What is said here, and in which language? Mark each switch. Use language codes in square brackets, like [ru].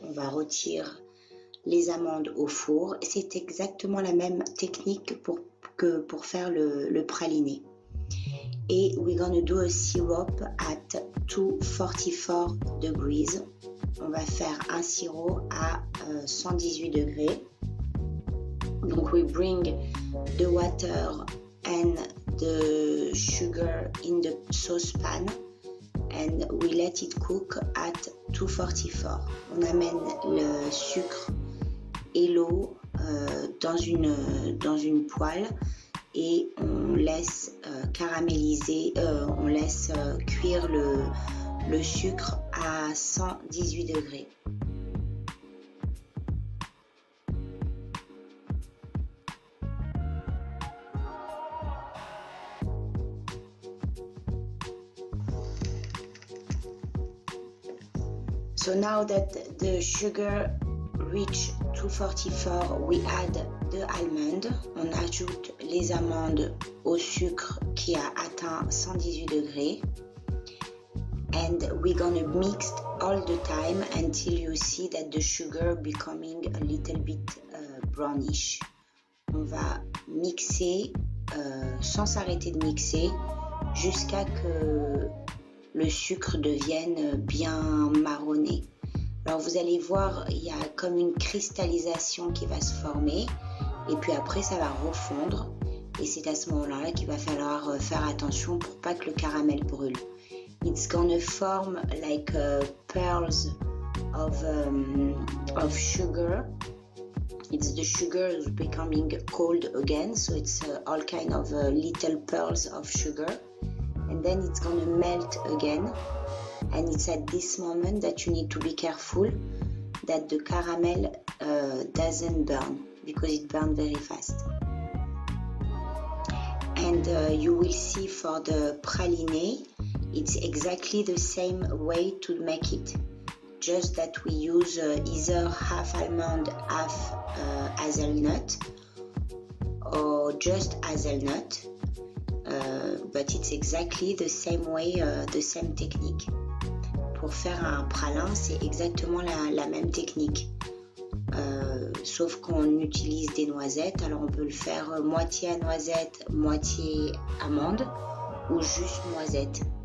[fr] On va retirer les amandes au four. C'est exactement la même technique que pour faire le praliné. [en] Et we're gonna do a syrup at 244 degrees. [fr] On va faire un sirop à 118 degrés. [en] Donc we bring the water and the sugar in the saucepan and we let it cook at 244. [fr] On amène le sucre et l'eau dans une poêle et on laisse caraméliser, on laisse cuire le sucre à 118 degrés. [en] So now that the sugar reach 244, we add the almond. [fr] On ajoute les amandes au sucre qui a atteint 118 degrés. [en] And we're gonna mix all the time until you see that the sugar becoming a little bit brownish. [fr] On va mixer sans s'arrêter de mixer jusqu'à que le sucre devienne bien marronné. Alors vous allez voir, il y a comme une cristallisation qui va se former et puis après ça va refondre et c'est à ce moment-là qu'il va falloir faire attention pour pas que le caramel brûle. [en] It's gonna form like pearls of sugar. It's the sugar is becoming cold again, so it's all kind of little pearls of sugar. And then it's gonna melt again. And it's at this moment that you need to be careful that the caramel doesn't burn because it burns very fast. and you will see for the praline, it's exactly the same way to make it. Just that we use either half almond, half hazelnut, or just hazelnut, but it's exactly the same way, the same technique. [fr] Pour faire un pralin, c'est exactement la même technique, sauf qu'on utilise des noisettes. Alors on peut le faire moitié à noisette, moitié amande, ou juste noisette.